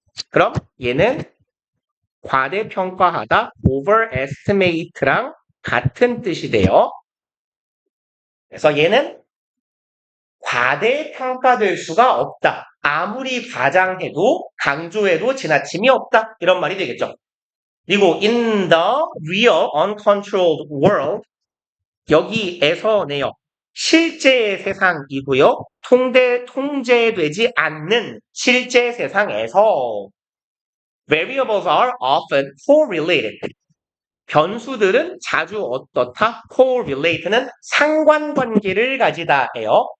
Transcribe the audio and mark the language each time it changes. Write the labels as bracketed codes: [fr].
[ko] 그럼 얘는 과대평가하다 overestimate랑 같은 뜻이 돼요. 그래서 얘는 과대평가될 수가 없다. 아무리 과장해도 강조해도 지나침이 없다. 이런 말이 되겠죠. 그리고 [en] in the real uncontrolled world [ko] 여기에서네요. 실제 세상이고요. 통제되지 않는 실제 세상에서 [en] variables are often correlated. [ko] 변수들은 자주 어떻다? correlate는 상관관계를 가지다예요.